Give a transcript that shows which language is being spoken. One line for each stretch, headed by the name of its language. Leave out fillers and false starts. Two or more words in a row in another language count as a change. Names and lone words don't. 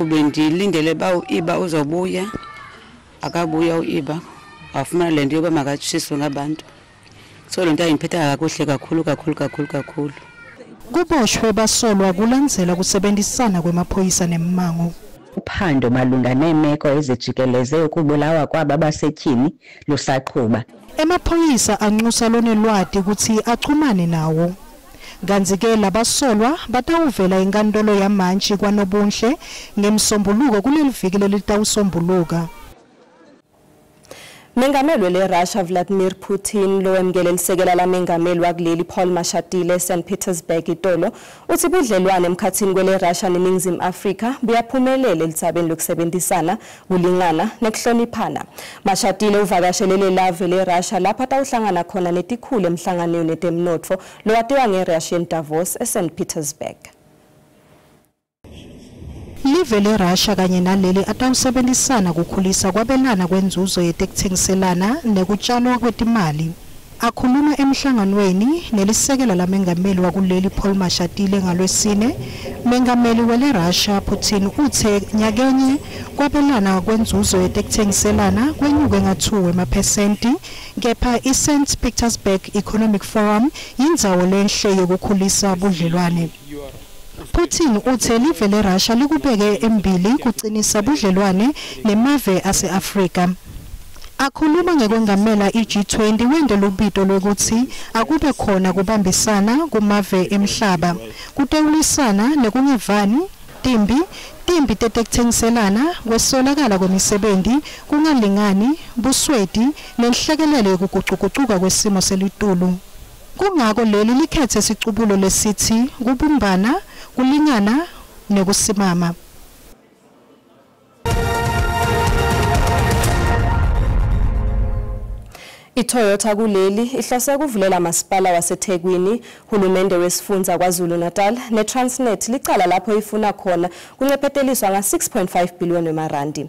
Xhosa: bendilindele ba uIba uzobuya akabuya uIba afumana lento yoba makatshiswe ngabantu. So lento ayiphetha kakhulu.
Swati: Kuboshwe basolwa kulandzela kusebenzisana kwemaphoyisa nemmango.
Xhosa: Uphando malunga nemeko ezijikeleze ukubulawa kwabo abasetyhini lusaqhuba.
Swati: Emaphoyisa anxusa lonelwati ukuthi achumane nawo. Kanti ke labasolwa batawuvela enkantolo yamanje kwaNobuhle ngemsombuluko kuleli viki lelitawusombuluka. Mengameli le-Russia Vladimir Putin lo emgele lisekela lamengameli wakuleli Paul Mashatile eSt Petersburg itolo uthi budlelwane emkhathini kwele-Russia neNingizimu Afrika buyaphumelela elitsabeni lokusebenzisana kulingana nekuhloniphana. Mashatile uvakashelele lave le-Russia lapho atawuhlangana khona netikhulu emhlanganweni etemnotfo lowatiwa nge-Russian Davos eSt Petersburg. Live le-Russia kanye naleli atawusebenzisana kukhulisa kwabelana kwenzuzo yetekuthengiselana nekutshalwa kwetimali. Akhuluma emhlanganweni nelisekela lamengameli wakuleli Paul Mashatile ngalwesine, mengameli wele-Russia Putin uthe nyakenye kwabelana kwenzuzo yetekuthengiselana kwenyuke nga2 emaphesenti, kepha iSt Petersburg Economic Forum yindzawo lenhle yokukhulisa budlelwane. Putin uthe live le-Russia likubeke embili kucinisa budlelwane nemave ase-Afrika. Akhuluma ngekwengamela i-G20 wende lubito lokuthi akube khona kubambisana kumave emhlaba, kutewulisana nekungevani, timbi tetekuthengiselana, kwesolakala kwemisebenzi, kungalingani, busweti, nenhlekelele yokuguquguquka kwesimo selitulu. Kungako leli likhethe sicubulo lesithi kubumbana, kulingana nekusimama. iToyota kuleli ihlose kuvulela masipala waseThekwini, hulumende wesifundza KwaZulu-Natal neTransnet licala lapho ifuna khona kuncepheteliswa nga6.5 billion wemarandi.